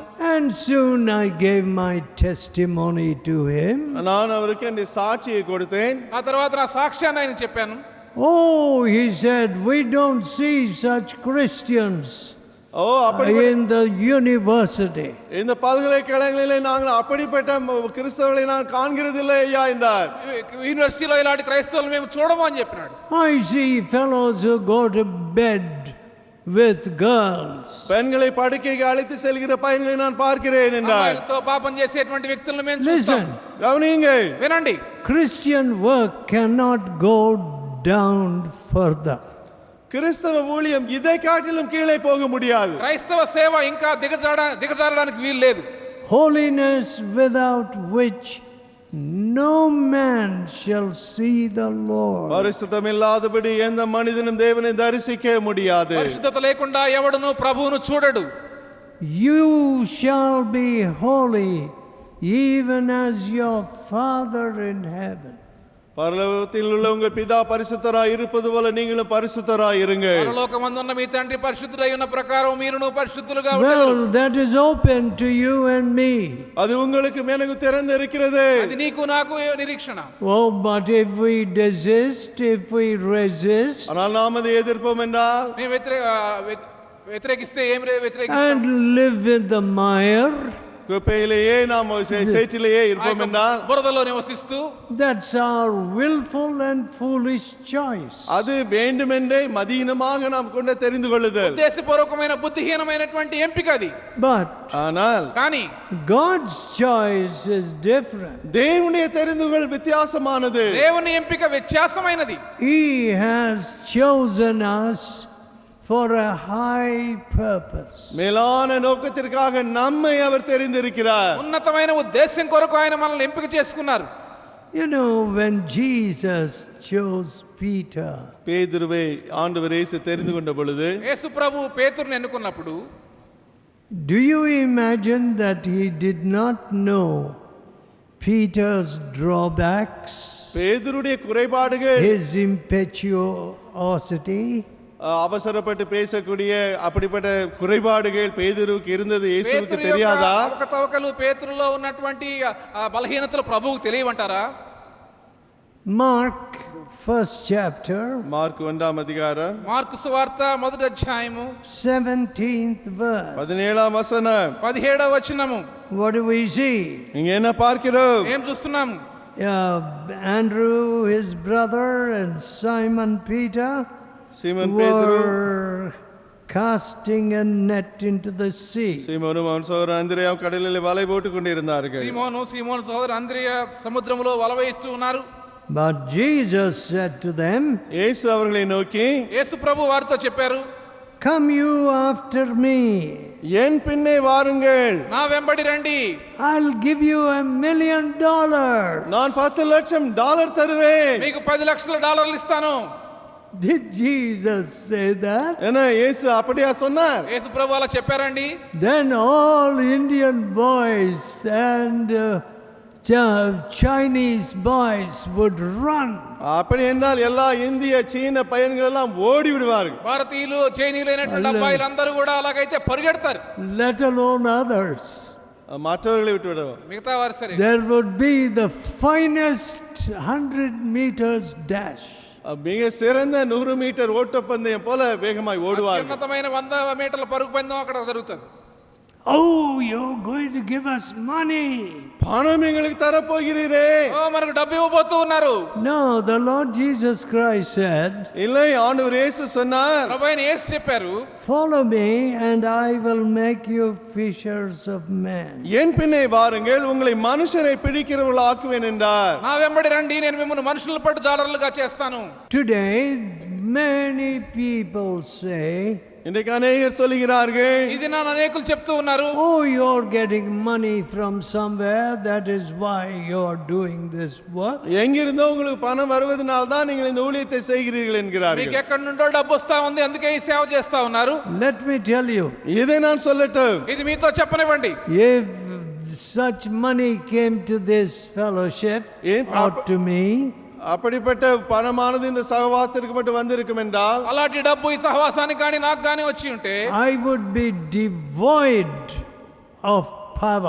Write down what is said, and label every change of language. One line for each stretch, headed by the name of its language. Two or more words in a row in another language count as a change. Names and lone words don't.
English: And soon I gave my testimony to him.
Tamil: நான் அவருக்கு என் சாட்சியை கொடுத்தேன்.
Telugu: ఆ తర్వాత నా సాక్ష్యాన్ని ఆయనకు చెప్పాను.
English: Oh, he said, we don't see such Christians
Tamil: ஓ அப்படி
English: in the university.
Tamil: இந்த பல்கலைக்கழகங்களிலே நாங்கள் அப்படிப்பட்ட கிறிஸ்தவர்களை நான் காண்கிறதில்லை ஐயா என்றார்.
Telugu: యూనివర్సిటీలో ఇలాంటి క్రైస్తవులు మేము చూడము అని చెప్పినాడు.
English: I see fellows who go to bed with girls.
Tamil: பெண்களை படுக்கைக்கு அழைத்து செல்கிற பையன்களை நான் பார்க்கிறேன் என்றார்.
Telugu: అమ్మాయిలతో పాపం చేసేటువంటి వ్యక్తులను మేము చూస్తాం.
English: Listen,
Tamil: கவனியுங்கள்.
Telugu: వినండి,
English: Christian work cannot go down further.
Tamil: கிறிஸ்தவ ஊழியம் இதை காட்டிலும் கீழே போக முடியாது.
Telugu: క్రైస్తవ సేవ ఇంకా దిగజారడానికి వీలు లేదు.
English: Holiness without which no man shall see the Lord.
Tamil: பரிசுத்தம் இல்லாதபடி எந்த மனிதனும் தேவனை தரிசிக்க முடியாது.
Telugu: పరిశుద్ధత లేకుండా ఎవడును ప్రభువును చూడడు.
English: You shall be holy even as your Father in heaven.
Tamil: பரலோகத்தில் உள்ள உங்கள் பிதா பரிசுத்தராய் இருப்பது போல நீங்களும் பரிசுத்தராய் இருங்கள்.
Telugu: పరలోకమందున్న మీ తండ్రి పరిశుద్ధుడై ఉన్న ప్రకారం మీరును పరిశుద్ధులుగా ఉండండి.
English: Well, that is open to you and me.
Tamil: அது உங்களுக்கு எனக்கு திறந்து இருக்கிறது.
Telugu: అది నీకు నాకు నిరీక్షణ.
English: Oh, but if we desist, if we resist,
Tamil: ஆனால் நாம் அதை எதிர்ப்போம் என்றால்
Telugu: మేము వ్యతిరేకిస్తే ఏం వ్యతిరేకిస్తాం?
English: and live in the mire,
Tamil: குப்பையிலேயே நாம் சேற்றிலேயே இருப்போம் என்றால்
Telugu: బురదలో నివసిస్తూ,
English: that's our willful and foolish choice.
Tamil: அது வேண்டுமென்றே மதியினமாக நாம் கொண்டு தெரிந்து கொள்ளுதல்.
Telugu: ఉద్దేశపూర్వకమైన బుద్ధిహీనమైనటువంటి ఎంపిక అది.
English: But
Tamil: ஆனால்
Telugu: కానీ
English: God's choice is different.
Tamil: தேவனுடைய தெரிந்துகொள் வித்தியாசமானது.
Telugu: దేవుని ఎంపిక వ్యత్యాసమైనది.
English: He has chosen us for a high purpose.
Tamil: மேலான நோக்கத்திற்காக நம்மை அவர் தெரிந்திருக்கிறார்.
Telugu: ఉన్నతమైన ఉద్దేశం కొరకు ఆయన మనల్ని ఎంపిక చేసుకున్నారు.
English: You know, when Jesus chose Peter,
Tamil: பேதுருவை ஆண்டவர் இயேசு தெரிந்து கொண்ட பொழுது
Telugu: యేసు ప్రభు పేతురుని ఎన్నుకున్నప్పుడు
English: do you imagine that he did not know Peter's drawbacks,
Tamil: பேதுருடைய குறைபாடுகள்,
English: his impetuosity,
Tamil: அவசரப்பட்டு பேசக்கூடிய அப்படிப்பட்ட குறைபாடுகள் பேதுருவுக்கு இருந்தது இயேசுவுக்கு தெரியாதா?
Telugu: అవకతవకలు పేతురులో ఉన్నటువంటి బలహీనతలు ప్రభువుకు తెలియవంటారా?
English: Mark first chapter,
Telugu: మార్కు 1వ అధ్యాయం మార్కు సువార్త మొదటి అధ్యాయము
English: 17th verse.
Telugu: 17వ వచనం 17వ వచనము.
English: What do we see?
Tamil: இங்க என்ன பார்க்கிறோம்?
Telugu: ఏం చూస్తున్నాము?
English: Andrew, his brother, and Simon Peter
Tamil: சீமோன் பேதுரு
English: were casting a net into the sea.
Tamil: சீமோனும் அவன் சகோதரன் அந்திரேயாவும் கடலில் வலை போட்டுக் கொண்டிருந்தார்கள்.
Telugu: సీమోను సోదరు అంద్రియ సముద్రములో వల వేయిస్తూ ఉన్నారు.
English: But Jesus said to them,
Tamil: இயேசு அவர்களை நோக்கி,
Telugu: యేసు ప్రభు వారితో చెప్పారు,
English: come you after me.
Tamil: என் பின்னே வாருங்கள்,
Telugu: నా వెంబడి రండి,
English: I'll give you $1 million.
Tamil: நான் $10 லட்சம் தருவேன்.
Telugu: మీకు $10 లక్షలు ఇస్తాను.
English: Did Jesus say that?
Tamil: என்ன இயேசு அப்படியா சொன்னார்?
Telugu: యేసు ప్రభు అలా చెప్పారండి.
English: Then all Indian boys and Chinese boys would run.
Tamil: அப்படி என்றால் எல்லா இந்திய சீன பையன்கள் எல்லாம் ஓடி விடுவார்கள்.
Telugu: భారతీయులు చైనీయులు అయినటువంటి అబ్బాయిలు అందరూ కూడా అలాగైతే పరిగెడతారు.
English: Let alone others.
Tamil: மற்றவர்களை விட்டு விடுவார்.
Telugu: మిగతా వారు సరే.
English: There would be the finest 100 meters dash.
Tamil: மிக சிறந்த 100 மீட்டர் ஓட்டப்பந்தயம் போல வேகமாய் ஓடுவார்கள்.
Telugu: ఉన్నతమైన 100 మీటర్ల పరుగు పందెం అక్కడ జరుగుతుంది.
English: Oh, you're going to give us money.
Tamil: பணம் எங்களுக்கு தர போகிறீரே?
Telugu: ఓ మనకు డబ్బు ఇవ్వబోతూ ఉన్నారు.
English: No, the Lord Jesus Christ said,
Tamil: இல்லை, ஆண்டவர் இயேசு சொன்னார்,
Telugu: ప్రభువైన యేసు చెప్పారు,
English: follow me and I will make you fishers of men.
Tamil: என் பின்னே வாருங்கள், உங்களை மனுஷரை பிடிக்கிறவர்கள் ஆக்குவேன் என்றார்.
Telugu: నా వెంబడి రండి, నేను మిమ్మల్ని మనుషులను పట్టు జాలరులుగా చేస్తాను.
English: Today, many people say,
Tamil: இன்றைக்கு அநேகர் சொல்லுகிறார்கள்,
Telugu: ఇది నా అనేకులు చెప్తూ ఉన్నారు,
English: oh, you're getting money from somewhere, that is why you're doing this work.
Tamil: எங்கிருந்தோ உங்களுக்கு பணம் வருவதனால தான் நீங்கள் இந்த ஊழியத்தை செய்கிறீர்கள் என்கிறார்கள்.
Telugu: మీకు ఎక్కడి నుండో డబ్బు వస్తా ఉంది, అందుకే ఈ సేవ చేస్తా ఉన్నారు.
English: Let me tell you,
Tamil: இதை நான் சொல்லட்டும்,
Telugu: ఇది మీతో చెప్పనివ్వండి.
English: if such money came to this fellowship or to me,
Tamil: அப்படிப்பட்ட பணமானது இந்த சகவாசத்திற்கு மட்டும் வந்திருக்கும் என்றால்,
Telugu: అలాంటి డబ్బు ఈ సహవాసానికి కానీ నాకు కానీ వచ్చి ఉంటే,
English: I would be devoid of power.